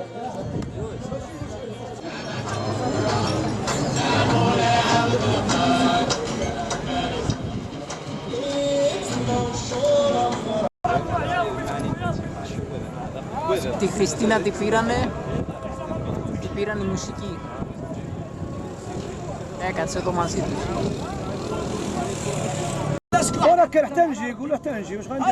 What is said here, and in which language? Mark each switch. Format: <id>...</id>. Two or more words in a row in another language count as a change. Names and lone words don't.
<el>Τη Χριστίνα την πήραν η μουσική. Έκατσε εδώ μαζί τους.</el> <ar>انا كان حتى نجي يقول له حتى نجي واش غندير؟</ar>